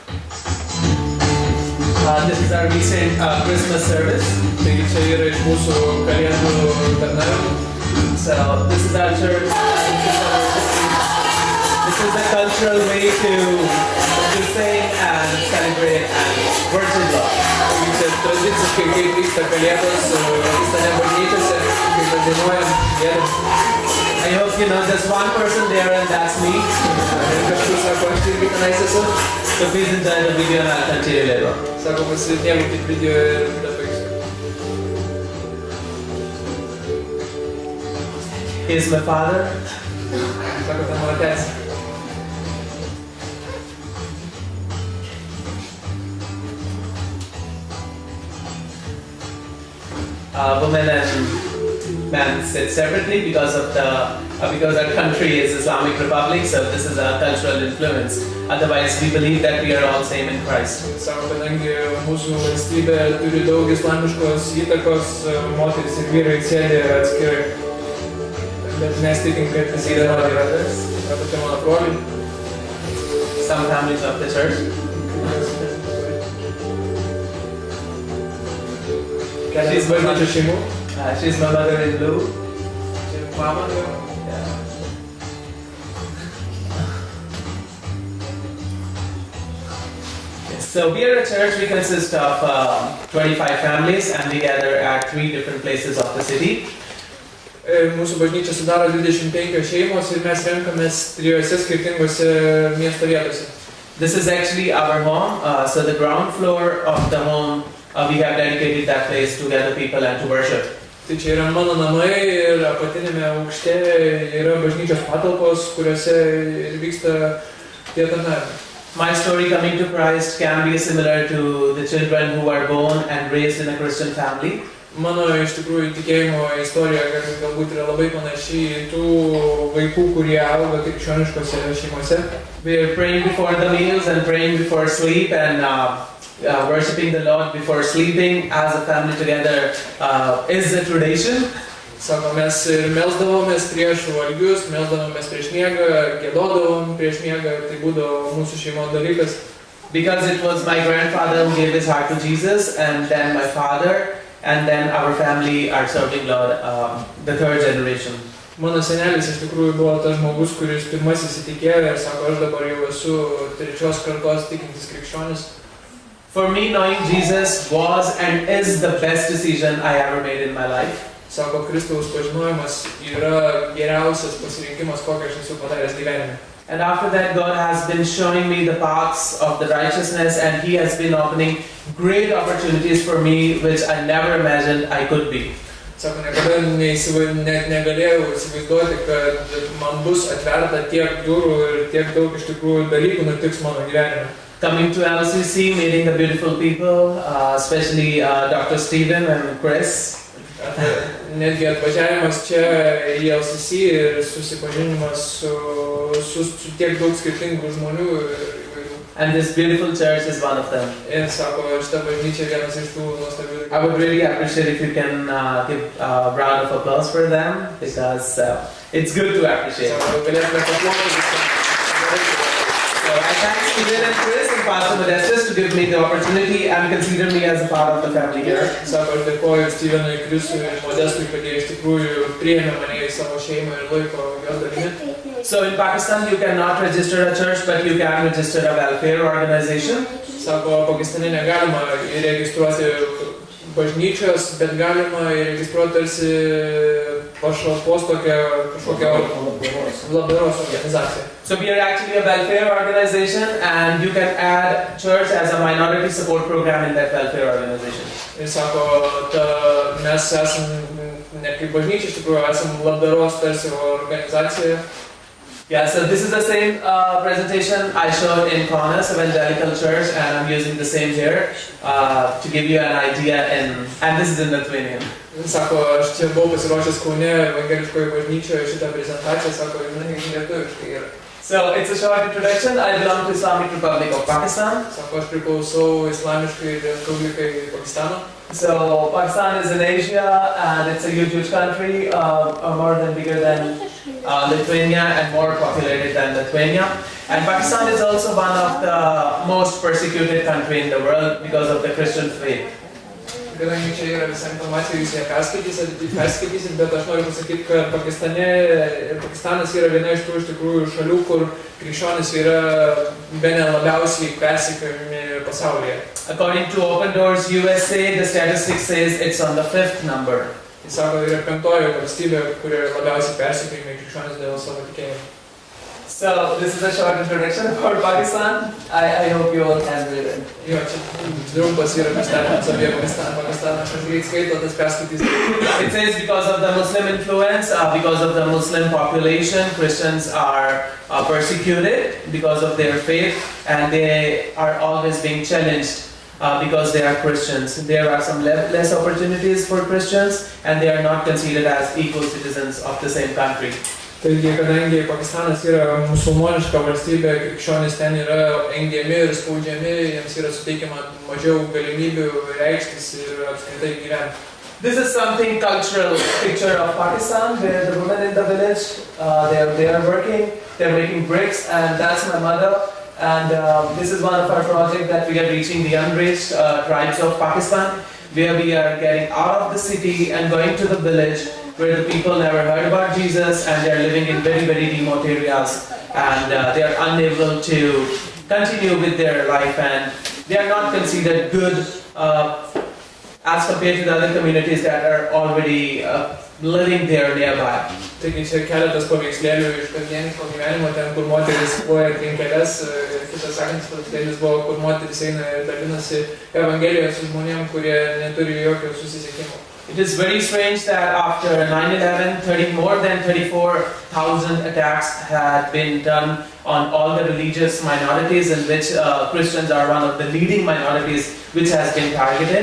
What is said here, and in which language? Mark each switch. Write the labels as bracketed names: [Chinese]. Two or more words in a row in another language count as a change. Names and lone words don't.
[English] This is our recent Christmas service. [Lithuanian] Taigi čia yra iš mūsų kalėdų tarnavimų. [English] So this is our church. This is the cultural way to sing and celebrate and worship God. [Lithuanian] Taigi čia tradiciškai kaip vyksta kalėdos Pakistane bažnyčiose, kaip dainuojam, giedam. [English] I hope you know there's one person there and that's me. [Lithuanian] Ir kažkur sako, aš irgi tenais esu. [English] So please enjoy the video and I'll continue later. [Lithuanian] Sako, pasidėmėkit video ir tada baigsiu. [English] He is my father. [Lithuanian] Sako, ten mano tėtis. [English] Women and men sit separately because our country is Islamic Republic, so this is a cultural influence. Otherwise, we believe that we are all same in Christ. [Lithuanian] Sako, kadangi mūsų valstybė turi daug islamiškos įtakos, moteris ir vyrai sėdi atskirai. Bet mes tikim, kad visi yra brothers. Sako, tai mano broliai. [English] Some families of the church. [Lithuanian] Kelias bažnyčios šeimų. [English] She's my mother in blue. [Lithuanian] Mama. [English] Yeah. So we are a church, we consist of 25 families and we gather at 3 different places of the city. [Lithuanian] Mūsų bažnyčia sudaro 25 šeimos ir mes renkamės 3 skirtingose miesto vietose. [English] This is actually our home, so the ground floor of the home, we have dedicated that place to gather people and to worship. [Lithuanian] Tai čia yra mano namai ir apatinėme aukšte yra bažnyčios patalpos, kuriuose vyksta tie tarnavimai. [English] My story coming to Christ can be similar to the children who are born and raised in a Christian family. [Lithuanian] Mano iš tikrųjų tikėjimo istorija galbūt yra labai panaši į tų vaikų, kurie auga krikščioniškose šeimose. [English] We are praying before the meals and praying before sleep and worshiping the Lord before sleeping as a family together is the tradition. [Lithuanian] Sako, mes melsdavomės prieš valgius, melsdavomės prieš miegą, giedodavom prieš miegą, tai būdavo mūsų šeimos dalykas. [English] Because it was my grandfather who gave his heart to Jesus, and then my father, and then our family are serving Lord, the 3rd generation. [Lithuanian] Mano senelis iš tikrųjų buvo tas žmogus, kuris pirmasis įtikėjo ir sako, aš dabar jau esu 3 kartos tikintis krikščionis. [English] For me, knowing Jesus was and is the best decision I ever made in my life. [Lithuanian] Sako, Kristaus pažinojimas yra geriausias pasirinkimas, kokį aš esu padaręs gyvenime. [English] And after that, God has been showing me the paths of the righteousness, and He has been opening great opportunities for me, which I never imagined I could be. [Lithuanian] Sako, niekada negalėjau įsivaizduoti, kad man bus atverta tiek durų ir tiek daug iš tikrųjų dalykų nutiks mano gyvenime. [English] Coming to LCC, meeting the beautiful people, especially Dr. Stephen and Chris. [Lithuanian] Netgi atvažiavimas čia į LCC ir susipažinimas su tiek daug skirtingų žmonių. [English] And this beautiful church is one of them. [Lithuanian] Ir sako, šita bažnyčia vienas iš tų nuostabių. [English] I would really appreciate if you can give a round of applause for them, because it's good to appreciate. [Lithuanian] Sako, galėtume paploti. [English] So I thank Stephen and Chris and Pastor Modestus to give me the opportunity and consider me as a part of the family here. [Lithuanian] Sako, aš dėkoju Stevenui, Chrisui ir Modestui, kad jie iš tikrųjų priėmė mane į savo šeimą ir laiko jos dalimi. [English] So in Pakistan you cannot register a church, but you can register a welfare organization. [Lithuanian] Sako, Pakistane negalima įregistruoti bažnyčios, bet galima įregistruoti tarsi pašalpos kažkokią labdaros organizaciją. [English] So we are actually a welfare organization, and you can add church as a minority support program in that welfare organization. [Lithuanian] Ir sako, mes esam ne kaip bažnyčia, iš tikrųjų esam labdaros tarsi organizacija. [English] Yeah, so this is the same presentation I showed in Kaunas Evangelical Church, and I'm using the same here to give you an idea, and this is in Lithuanian. [Lithuanian] Sako, aš čia buvau pasiruošęs Kaune evangeliškoje bažnyčioje šitą prezentaciją, sako, žinai, lietuviškai yra. [English] So it's a short introduction. I belong to Islamic Republic of Pakistan. [Lithuanian] Sako, aš priklausau Islamiškai Respublikai Pakistano. [English] So Pakistan is in Asia, and it's a huge country, more than bigger than Lithuania and more populated than Lithuania. And Pakistan is also one of the most persecuted country in the world because of the Christian faith. [Lithuanian] Kadangi čia yra visa informacija, jūs ją perskaitysit, bet aš noriu pasakyti, kad Pakistanas yra viena iš tų iš tikrųjų šalių, kur krikščionys yra bene labiausiai persekiojami pasaulyje. [English] According to Open Doors USA, the statistics says it's on the 5th number. [Lithuanian] Jis sako, yra 5th valstybė, kur yra labiausiai persekiojami krikščionys dėl savo tikėjimo. [English] So this is a short introduction about Pakistan. I hope you all can read it. [Lithuanian] Jo, čia trumpas yra pristatymas apie Pakistaną, aš greit skaito, tas perskaitys. [English] It says because of the Muslim influence, because of the Muslim population, Christians are persecuted because of their faith, and they are always being challenged because they are Christians. There are some less opportunities for Christians, and they are not considered as equal citizens of the same country. [Lithuanian] Taigi, kadangi Pakistanas yra musulmoniška valstybė, krikščionys ten yra engiami ir spaudžiami, jiems yra suteikiama mažiau galimybių reikštis ir apskritai gyventi. [English] This is something cultural picture of Pakistan, where the women in the village, they are working, they're making bricks, and that's my mother. And this is one of our projects that we are reaching the unreached tribes of Pakistan, where we are getting out of the city and going to the village, where the people never heard about Jesus, and they are living in very remote areas, and they are unable to continue with their life, and They are not considered good as compared to the other communities that are already living there nearby. [Lithuanian] Taigi čia keletas paveikslėlių iš kasdieniško gyvenimo, ten kur moteris kloja trinkeles, kitas sakantis paveikslėlis buvo, kur moteris eina ir dalinasi evangelijos su žmonėm, kurie neturi jokio susisiekimo. [English] It is very strange that after 9/11, more than 34,000 attacks had been done on all the religious minorities, in which Christians are one of the leading minorities which has been targeted.